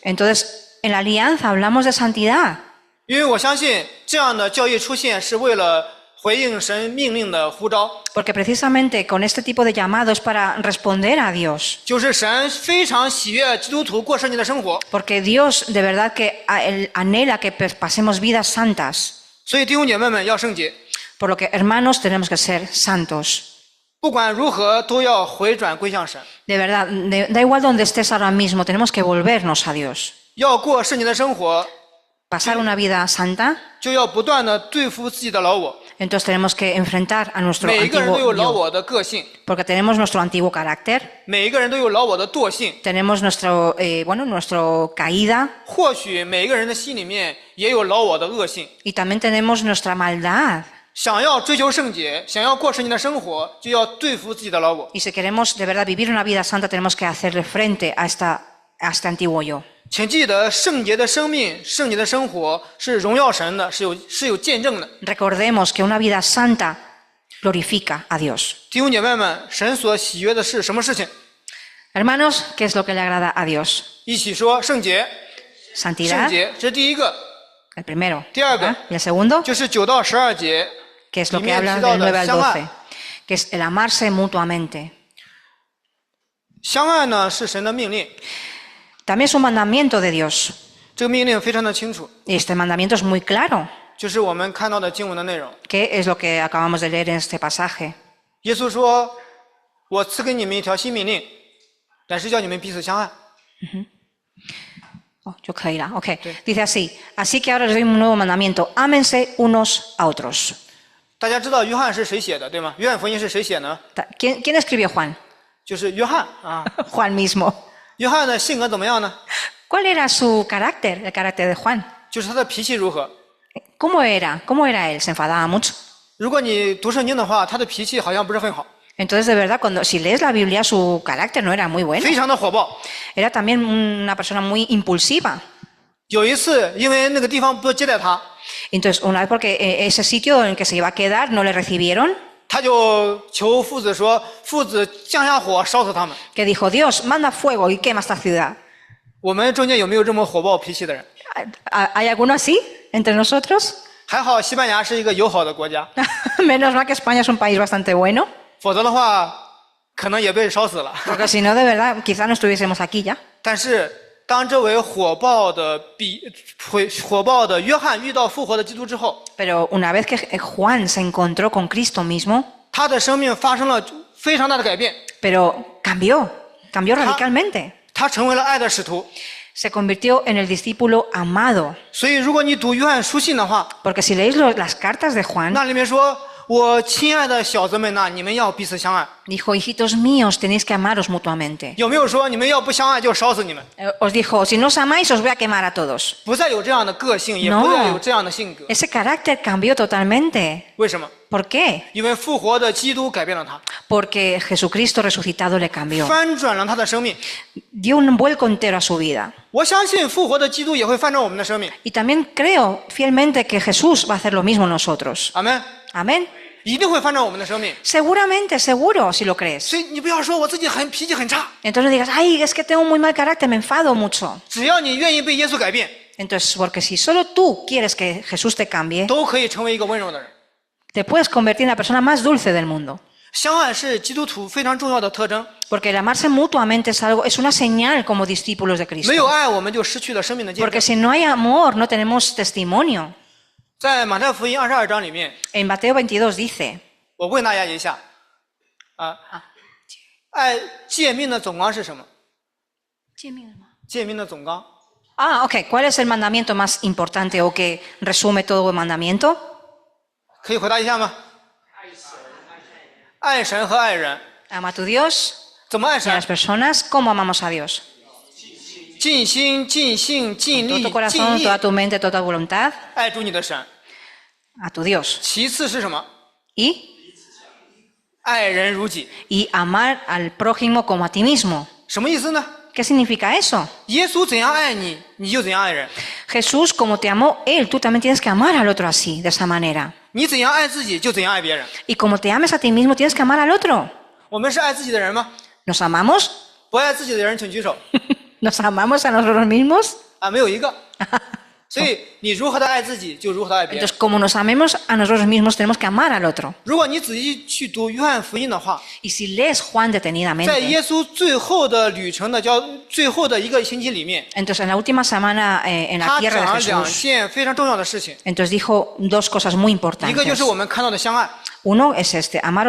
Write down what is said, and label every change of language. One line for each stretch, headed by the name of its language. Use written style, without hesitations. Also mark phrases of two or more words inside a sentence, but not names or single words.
Spanish: Entonces, en la alianza hablamos de santidad.
Chinese: 因为我相信这样的教义出现是为了回应神命令的呼召，
Spanish: Porque precisamente con este tipo de llamado es para responder a Dios.
Chinese: 就是神非常喜悦基督徒过圣洁的生活。
Spanish: Porque Dios de verdad que Él anhela que pasemos vidas santas.
Chinese: 所以弟兄姐妹们要圣洁，
Spanish: Por lo que, hermanos, tenemos que ser santos.
Chinese: 不管如何都要回转归向神，
Spanish: De verdad, da igual donde estés ahora mismo, tenemos que volvernos a Dios.
Chinese: 要过圣洁的生活，
Spanish: Pasar una vida santa,
Chinese: 就要不断的对付自己的老我。
Spanish: entonces tenemos que enfrentar a nuestro
Chinese: 每一个人都有
Spanish: antiguo
Chinese: 老
Spanish: yo.
Chinese: 我的个性，
Spanish: Porque tenemos nuestro antiguo carácter,
Chinese: 每一个人都有老我的惰性。
Spanish: tenemos nuestro caída
Chinese: 或许每一个人的心里面也有老我的恶性。
Spanish: y también tenemos nuestra maldad.
Chinese: 想要追求圣洁，想要过圣洁的生活，就要对付自己的老我。
Spanish: Y si queremos de verdad vivir una vida santa, tenemos que hacerle frente a este antiguo yo.
Chinese: 请记得，圣洁的生命、圣洁的生活是荣耀神的，是有见证的。
Spanish: Recordemos que una vida santa glorifica a Dios.
Chinese: 弟兄姐妹们，神所喜悦的是什么事情？
Spanish: Hermanos, ¿qué es lo que le agrada a Dios?
Chinese: 一起说圣洁。圣
Spanish: Santidad,
Chinese: 洁，这是第一个，
Spanish: el primero. Tiago. ¿Ah? Y el segundo,
Chinese: 就是9到12节
Spanish: que es lo
Chinese: 里
Spanish: que
Chinese: 面
Spanish: habla
Chinese: 提到
Spanish: del 9
Chinese: 的
Spanish: al
Chinese: 相
Spanish: 12,
Chinese: 爱。
Spanish: que es el amarse mutuamente.
Chinese: 相爱呢是神的命令，
Spanish: También es un mandamiento de Dios.
Chinese: 这个命令非常的清楚，
Spanish: Y este mandamiento es muy claro.
Chinese: 就是我们看到的经文的内容。
Spanish: ¿Qué es lo que acabamos de leer en este pasaje?
Chinese: 耶稣说：“我赐给你们一条新命令，乃是叫你们彼此相爱。”
Spanish: Oh, yo creí, ok. Dice así, así que ahora les doy un nuevo mandamiento, ámense unos a otros.
Chinese: 大家知道约翰是谁写的，对吗？约翰福音是谁写呢？
Spanish: ¿Quién escribió Juan?
Chinese: 就是约翰啊。
Spanish: Juan mismo.
Chinese: 约翰的性格怎么样呢？
Spanish: ¿Cuál era su carácter, el carácter de Juan?
Chinese: 就是他的脾气如何？
Spanish: ¿Cómo era? ¿Cómo era él? ¿Se enfadaba mucho?
Chinese: 如果你读圣经的话，他的脾气好像不是很好，
Spanish: Entonces, de verdad, si lees la Biblia, su carácter no era muy bueno.
Chinese: 非常的火爆。
Spanish: Era también una persona muy impulsiva.
Chinese: 有一次，因为那个地方不接待他，
Spanish: Entonces, una vez porque ese sitio en el que se iba a quedar no le recibieron,
Chinese: 他就求父子说：“父子降下火烧死他们。
Spanish: que dijo, Dios, manda fuego y quema esta ciudad. ”
Chinese: 我们中间有没有这么火爆脾气的人？
Spanish: ¿Hay alguno así entre nosotros?
Chinese: 还好西班牙是一个友好的国家，
Spanish: Menos mal que España es un país bastante bueno,
Chinese: 否则的话可能也被烧死了。
Spanish: porque si no, de verdad, quizá no estuviésemos aquí ya.
Chinese: 但是当这位火爆的约翰遇到复活的基督之后，
Spanish: Pero una vez que Juan se encontró con Cristo mismo,
Chinese: 他的生命发生了非常大的改变，
Spanish: pero cambió radicalmente.
Chinese: 他成为了爱的使徒，
Spanish: se convirtió en el discípulo amado.
Chinese: 所以，如果你读约翰书信的话，
Spanish: Porque si leéis las cartas de Juan,
Chinese: 那里面说：“我亲爱的小子们呐，你们要彼此相爱。
Spanish: dijo, hijitos míos, tenéis que amaros mutuamente. ”
Chinese: 有没有说你们要不相爱就烧死你们？
Spanish: Os dijo, si no os amáis, os voy a quemar a todos.
Chinese: 不再有这样的个性，也
Spanish: No.
Chinese: 不再有这样的性格。
Spanish: Ese carácter cambió totalmente.
Chinese: 为什么？
Spanish: ¿Por qué?
Chinese: 因为复活的基督改变了他，
Spanish: Porque Jesucristo resucitado le cambió.
Chinese: 翻转了他的生命。
Spanish: Dio un vuelco entero a su vida.
Chinese: 我相信复活的基督也会翻转我们的生命。
Spanish: Y también creo fielmente que Jesús va a hacer lo mismo en nosotros.
Chinese: 阿门，
Spanish: Amén.
Chinese: 一定会翻转我们的生命。
Spanish: Seguramente, seguro, si lo crees.
Chinese: 所以你不要说我自己脾气很差，
Spanish: Entonces digas, ay, es que tengo muy mal carácter, me enfado mucho.
Chinese: 只要你愿意被耶稣改变，
Spanish: Entonces, porque si solo tú quieres que Jesús te cambie,
Chinese: 都可以成为一个温柔的人。
Spanish: te puedes convertir en la persona más dulce del mundo.
Chinese: 相爱是基督徒非常重要的特征，
Spanish: Porque el amarse mutuamente es una señal como discípulos de
Chinese: 没有
Spanish: Cristo.
Chinese: 爱我们就失去了生命的见
Spanish: Porque
Chinese: 证。
Spanish: si no hay amor, no tenemos testimonio.
Chinese: 在马太福音22章里面，
Spanish: En Mateo 22 dice,
Chinese: 我问大家一下，爱诫命的总纲是什么？诫命的总纲，
Spanish: ah, ok, ¿cuál es el mandamiento más importante o que resume todo el mandamiento?
Chinese: 可以回答一下吗？爱神和爱人。
Spanish: Ama a tu Dios
Chinese: 怎么爱
Spanish: y a
Chinese: 神
Spanish: las？personas como amamos a Dios.
Chinese: 尽心、尽性、尽
Spanish: Todo
Chinese: 力
Spanish: tu、corazón,
Chinese: 尽意
Spanish: toda tu mente, toda tu voluntad
Chinese: 爱主你的神。
Spanish: a tu Dios.
Chinese: 其次是什么？
Spanish: Y
Chinese: 爱人如己。
Spanish: amar al prójimo como a ti mismo.
Chinese: 什么意思呢？
Spanish: ¿Qué significa eso?
Chinese: 耶稣怎样爱你，你就怎样爱人；
Spanish: Jesús, como te amó Él, tú también tienes que amar al otro así, de esa manera.
Chinese: 你怎样爱自己，就怎样爱别人。
Spanish: Y como te ames a ti mismo, tienes que amar al otro.
Chinese: 我们是爱自己的人吗？
Spanish: ¿Nos amamos?
Chinese: 不爱自己的人请举手。
Spanish: ¿Nos amamos a nosotros mismos?
Chinese: 啊，没有一个。所以你如何的爱自己，就如何的爱别人
Spanish: Entonces, como nos amemos a nosotros mismos, tenemos que amar al otro.
Chinese: 如果你仔细去读约翰福音的话，
Spanish: Y si lees Juan
Chinese: 在
Spanish: detenidamente,
Chinese: 耶稣最后的旅程的最后的一个星期里面，
Spanish: entonces en la última semana en la
Chinese: 他
Spanish: tierra
Chinese: 讲
Spanish: de
Chinese: 了两
Spanish: Jesús,
Chinese: 件非常重要的事情，
Spanish: entonces dijo dos cosas muy
Chinese: 一个就
Spanish: importantes.
Chinese: 是我们看到的相爱，
Spanish: Uno es este, amaros